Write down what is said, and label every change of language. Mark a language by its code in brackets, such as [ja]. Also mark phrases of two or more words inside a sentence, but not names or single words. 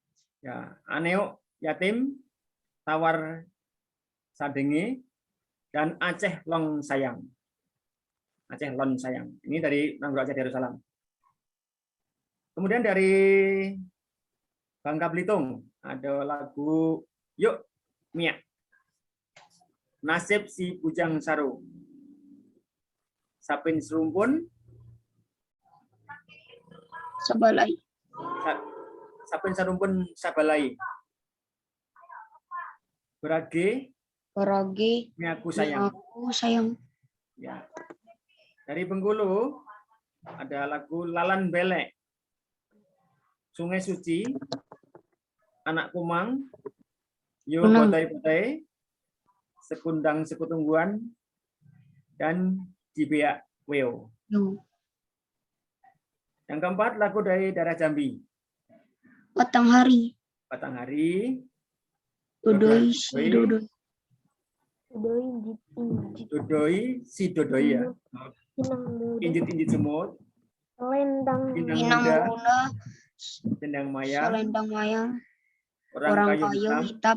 [id] Ya, Aneo Yatim, Tawar Sadenge, dan Aceh Long Sayang. Aceh Long Sayang. Ini dari Nanggro Aceh Darussalam. Kemudian dari Bangka Belitung ada lagu Yuk Miak. Nasib si Bujang Saru. Sapin Serumpun. Sabalai. Sapin Serumpun Sabalai. Berage. Miaku Sayang. Aku sayang. Ya. Dari Bengkulu ada lagu Lalan Belek. Sungai Suci, Anak Kumang, Yo Botai-Botai, Sekundang Sekutungguan, dan Jibea Weo. Yang keempat lagu dari daerah Jambi. Batanghari. Batanghari, Dodoi. Dodoi, si Dodoi ya. Injit-injit semut, Lendang Pinang Muda, Muda. Dendang Mayang, Selendang Mayang. Orang kayu hitam,